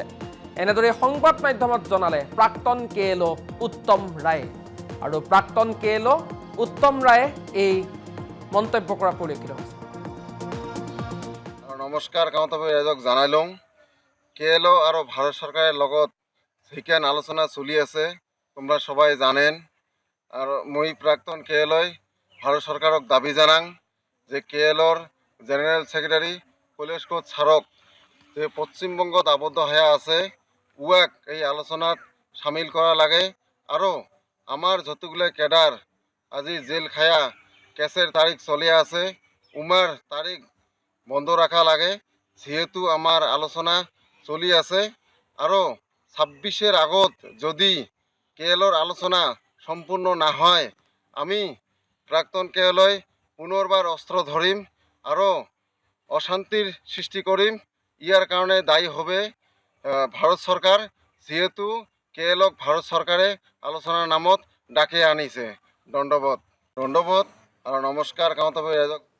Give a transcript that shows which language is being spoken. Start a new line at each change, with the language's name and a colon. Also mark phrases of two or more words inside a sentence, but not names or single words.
Assamese: এনেদৰে সংবাদ মাধ্যমত জনালে প্ৰাক্তন কেএলঅ উত্তম ৰায়ে। আৰু প্ৰাক্তন কেএলঅ উত্তম ৰায়ে এই মন্তব্য কৰা পৰিলক্ষিত হৈছে। নমস্কাৰ, গাঁৱত ৰাইজক জনাই লওঁ, কেএলঅ আৰু ভাৰত চৰকাৰৰ লগত যিখন আলোচনা চলি আছে
Bangla: তোমরা সবাই জানেন।
Rangpuri: আর মই প্রাক্তন কেএলঅ ভারত সরকারক দাবি জানাং যে কেএলঅর
English: general secretary
Rangpuri: কৈলাশ কোচ ছারক যে পশ্চিমবঙ্গত আবদ্ধ হয়ে আছে উয়াক এই আলোচনাত সামিল করা লাগে। আৰু আমার যতগুলো কেডার আজি জেল খায়া কেসের তারিখ চলে আছে উমার তারিখ বন্ধ রাখা লাগে, যেহেতু আমার আলোচনা চলি আছে। আৰু ২৬-এর আগত যদি কেএলঅর আলোচনা সম্পূর্ণ না হয় আমি প্রাক্তন কেএলঅ পুনর্বার অস্ত্র ধরিম আৰু অশান্তির সৃষ্টি করিম। ইয়ার কারণে দায়ী হবে ভারত সরকার, যেহেতু কেএলঅক ভারত সরকারে আলোচনার নামত ডাকে আনিছে।
Assamese: দণ্ডবোধ দণ্ডবোধ আৰু নমস্কাৰ। গাঁৱত ৰাইজক